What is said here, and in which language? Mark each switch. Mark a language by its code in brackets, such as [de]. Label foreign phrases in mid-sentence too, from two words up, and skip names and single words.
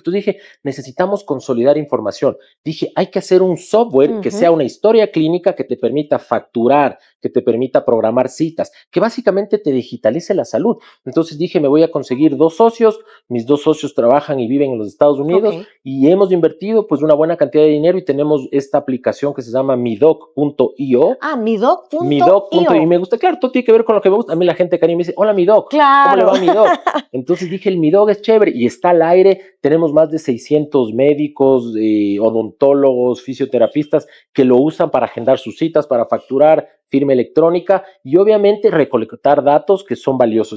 [es] Entonces dije, necesitamos consolidar información. Dije, hay que hacer un software que sea una historia clínica que te permita facturar, que te permita programar citas, que básicamente te digitalice la salud. Entonces dije, me voy a conseguir 2 socios. Mis 2 socios trabajan y viven en los Estados Unidos y hemos invertido pues una buena cantidad de dinero y tenemos esta aplicación que se llama midoc.io. Ah, midoc.io. Midoc.io. Y me gusta, claro, todo tiene que ver con lo que me gusta. A mí la gente cariño me dice, hola Midoc, claro. ¿cómo le va Midoc? Entonces dije, el Midoc es chévere y está al aire. Tenemos más de 600 médicos, odontólogos, fisioterapistas que lo usan para agendar sus citas, para facturar, firma electrónica y obviamente recolectar datos que son valiosos.